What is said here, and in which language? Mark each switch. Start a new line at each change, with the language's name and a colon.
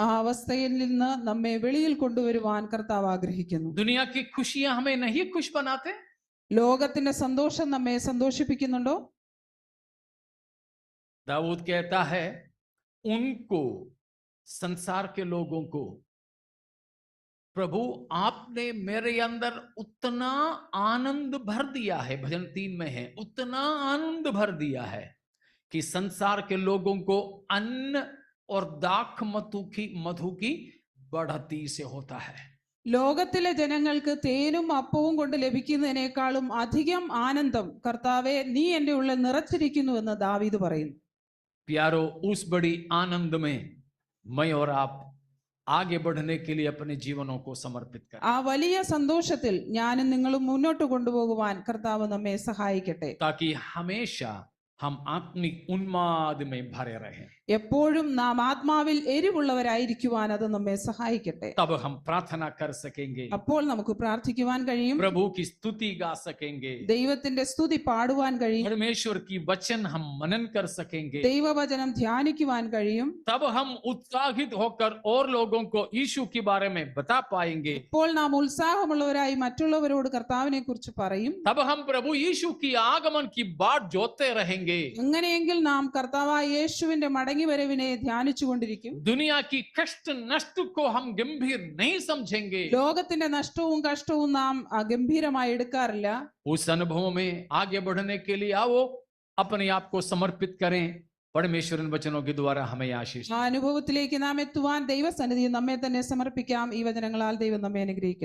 Malayalam: ആ അവസ്ഥയിൽ നിന്ന് നമ്മെ വെളിയിൽ കൊണ്ടുവരുവാൻ കർത്താവ് ആഗ്രഹിക്കുന്നു.
Hindi: दुनिया की खुशियां हमें नहीं खुश बनाते।
Malayalam: ലോകത്തിന്റെ സന്തോഷം നമ്മെ സന്തോഷിപ്പിക്കുന്നുണ്ടോ?
Hindi: दाऊद कहता है उनको, संसार के लोगों को, प्रभु आपने मेरे अंदर उतना आनंद भर दिया है, भजन 3 में है, उतना आनंद भर दिया है कि संसार के लोगों को अन्न और दाख मधु की बढ़ती से होता है।
Malayalam: ലോകത്തിലെ ജനങ്ങൾക്ക് തേനും അപ്പവും കൊണ്ട് ലഭിക്കുന്നതിനേക്കാളും അധികം ആനന്ദം കർത്താവെ നീ എന്റെ ഉള്ളിൽ നിറച്ചിരിക്കുന്നുവെന്ന് ദാവീദ് പറയുന്നു.
Hindi: प्यारो, उस बड़ी आनंद में मैं और आप आगे बढ़ने के लिए अपने जीवनों को समर्पित करें।
Malayalam: ആ വലിയ സന്തോഷത്തിൽ ഞാനും നിങ്ങളും മുന്നോട്ട് കൊണ്ടുപോകുവാൻ കർത്താവ് നമ്മെ സഹായിക്കട്ടെ.
Hindi: ताकि हमेशा हम आत्मिक उन्माद में भरे रहें।
Malayalam: എപ്പോഴും നാം ആത്മാവിൽ എരിവുള്ളവരായിരിക്കുവാൻ അത് നമ്മെ സഹായിക്കട്ടെ.
Hindi: तब हम प्रार्थना कर सकेंगे,
Malayalam: അപ്പോൾ നമുക്ക് പ്രാർത്ഥിക്കുവാൻ കഴിയും,
Hindi: प्रभु की स्तुति गा सकेंगे,
Malayalam: ദൈവത്തിന്റെ സ്തുതി പാടുവാൻ കഴിയും,
Hindi: परमेश्वर की वचन हम मनन कर सकेंगे।
Malayalam: ദൈവവചനം ധ്യാനിക്കുവാൻ കഴിയും.
Hindi: तब हम उत्साहित होकर और लोगों को यीशु के बारे में बता पाएंगे।
Malayalam: ഇപ്പോൾ നാം ഉത്സാഹമുള്ളവരായി മറ്റുള്ളവരോട് കർത്താവിനെ കുറിച്ച് പറയും.
Hindi: तब हम प्रभु यीशु की आगमन की बाट जोते रहेंगे।
Malayalam: അങ്ങനെയെങ്കിൽ നാം കർത്താവായ യേശുവിന്റെ മടങ്ങിവരവിനെ ധ്യാനിച്ചു കൊണ്ടിരിക്കും.
Hindi: दुनिया की कष्ट नष्ट को हम गंभीर नहीं समझेंगे।
Malayalam: ലോകത്തിന്റെ നഷ്ടവും കഷ്ടവും നാം ഗംഭീരമായി എടുക്കാറില്ല.
Hindi: उस अनुभव में आगे बढ़ने के लिए आओ, अपने आप को समर्पित करें। परमेश्वर इन वचनों के द्वारा हमें आशीष।
Malayalam: ആ അനുഭവത്തിലേക്ക് നാം എത്തുവാൻ ദൈവസന്നിധിയിൽ നമ്മെ തന്നെ സമർപ്പിക്കാം. ഈ വചനങ്ങളാൽ ദൈവം നമ്മെ അനുഗ്രഹിക്കട്ടെ.